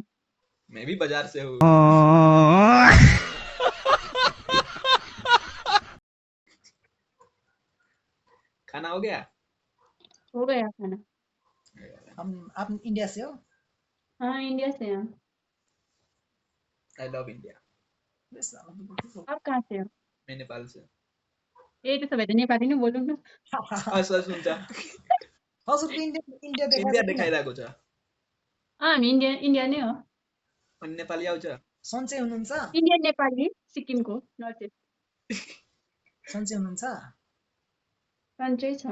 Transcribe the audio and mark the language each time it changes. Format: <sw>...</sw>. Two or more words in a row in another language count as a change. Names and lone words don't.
<hi>मैं भी बाजार से हूँ। खाना हो गया? हो गया खाना। आप इंडिया से हो? हाँ, इंडिया से हैं हम।</hi> <en>I love India.</en> <hi>आप कहाँ से हो? मैं नेपाल से। यही तो सब है, तो नेपाली नहीं बोलूँ ना।</hi> <ne>असर सुन्छ हजुरको इन्डिया इन्डिया देखाएको देखाइरहेको छ। हामी इंडिया नै हो। अनि नेपाली आउँछ? सन्चै हुनुहुन्छ? इंडियन नेपाली सिक्किमको</ne> <en>North East.</en> <ne>सन्चै हुनुहुन्छ? सन्चै छ।</ne>